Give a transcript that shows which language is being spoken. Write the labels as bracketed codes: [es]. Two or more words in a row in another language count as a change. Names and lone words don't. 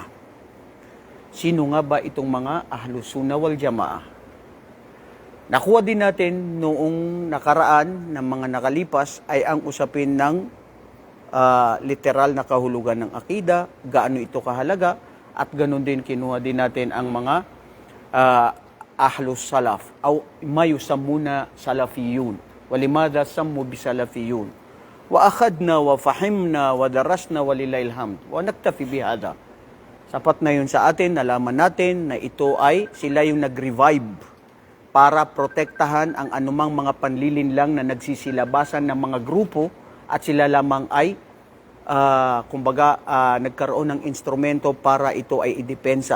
[tl] Sino nga ba itong mga Ahlus Sunnah wal Jamaah? Nakuha din natin noong nakaraan ng mga nakalipas ay ang usapin ng literal na kahulugan ng akida, gaano ito kahalaga, at ganun din kinuha din natin ang mga ahlus salaf, [ar] o ما يسمون سلفيون ولماذا سموا بالسلفيين وأخذنا وفهمنا ودرسنا ولله الحمد ونكتفي بهذا. [tl] Sapat na yun sa atin, nalaman natin na ito ay sila yung nag-revive para protektahan ang anumang mga panlilinlang na nagsisilabasan ng mga grupo at sila lamang ay, nagkaroon ng instrumento para ito ay idepensa.